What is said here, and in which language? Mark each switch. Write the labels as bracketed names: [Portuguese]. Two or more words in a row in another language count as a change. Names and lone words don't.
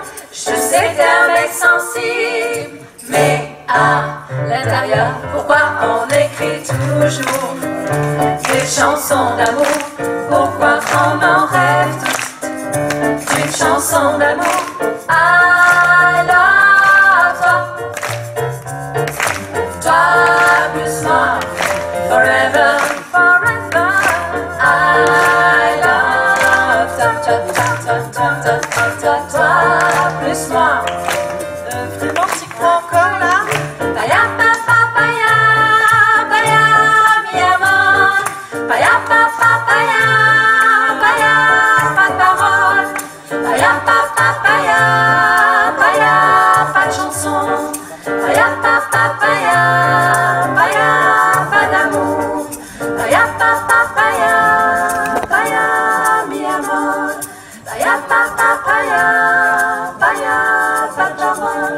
[French] Je sais que t'es un mec sensible, mais à l'intérieur, pourquoi on écrit toujours des chansons d'amour? Pourquoi on en rêve toutes d'une chanson d'amour? [English] I love [French] toi, toi plus moi, [English] forever, forever. I love [French] toi, toi, toi, toi, toi, toi, toi, toi plus moi. Vraiment t'y crois encore là? Paya papa paya, paya [Spanish] mi amor. Paya papa paya, paya [French] pas de parole. Paya papa paya, paya pas de chanson. Paya papa paya, paya pas d'amour. Paya papa paya, paya [Spanish] mi amor. Paya papa paya, paya [French] pas de parole.